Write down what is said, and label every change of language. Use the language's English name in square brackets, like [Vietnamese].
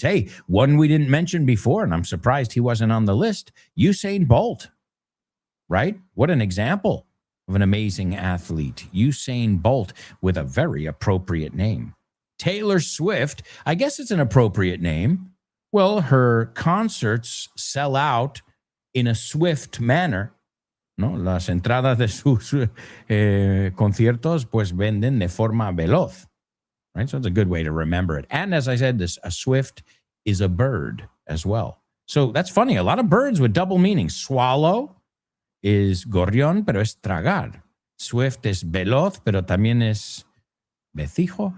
[English] Hey, one we didn't mention before, and I'm surprised he wasn't on the list, Usain Bolt, right? What an example of an amazing athlete. Usain Bolt with a very appropriate name. Taylor Swift, I guess it's an appropriate name. Well, her concerts sell out in a swift manner. [Spanish] ¿No? Las entradas de sus conciertos pues venden de forma veloz. [English] Right? So it's a good way to remember it. And as I said, a swift is a bird as well. So that's funny. A lot of birds with double meanings. Swallow is [Spanish] gorrión, pero es tragar. [English] Swift is [Spanish] veloz, pero también es vecijo.